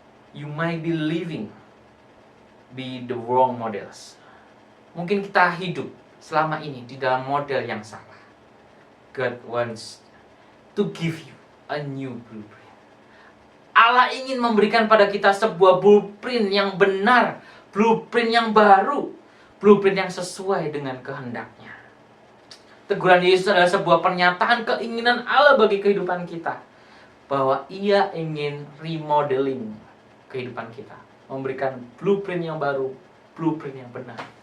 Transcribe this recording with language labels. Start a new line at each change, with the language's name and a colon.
English: You might be living by the wrong models.
Indonesian: Mungkin kita hidup selama ini di dalam model yang salah.
English: God wants to give you a new blueprint.
Indonesian: Allah ingin memberikan pada kita sebuah blueprint yang benar, blueprint yang baru, blueprint yang sesuai dengan kehendaknya. Teguran Yesus adalah sebuah pernyataan keinginan Allah bagi kehidupan kita, bahwa Ia ingin remodeling kehidupan kita, memberikan blueprint yang baru, blueprint yang benar.